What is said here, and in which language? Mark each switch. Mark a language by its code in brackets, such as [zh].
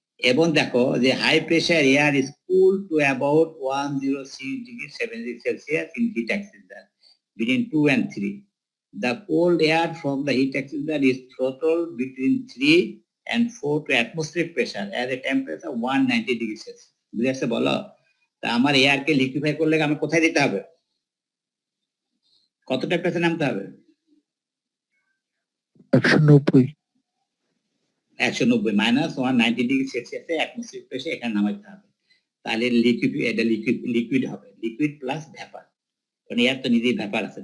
[bn] এবং দেখো যে [en] High pressure air is cool to about 106°7°C in heat exchanger between 2 and 3. The cold air from the heat exchanger is throttled between 3 and 4 to atmospheric pressure at a temperature 190°C. [bn] বুঝেছে বলো? তা আমার এয়ারকে liquefy করলে আমি কোথায় দিতে হবে, কত টেম্পারেচার নামতে হবে? 190 মাইনাস 190°C অ্যাটমসফিয়ারিক প্রেসার এখানে নামাইতে হবে। তাহলে লিকুইড হবে, লিকুইড প্লাস ভ্যাপার, কারণ এয়ার তো নিজেই ভ্যাপার আছে।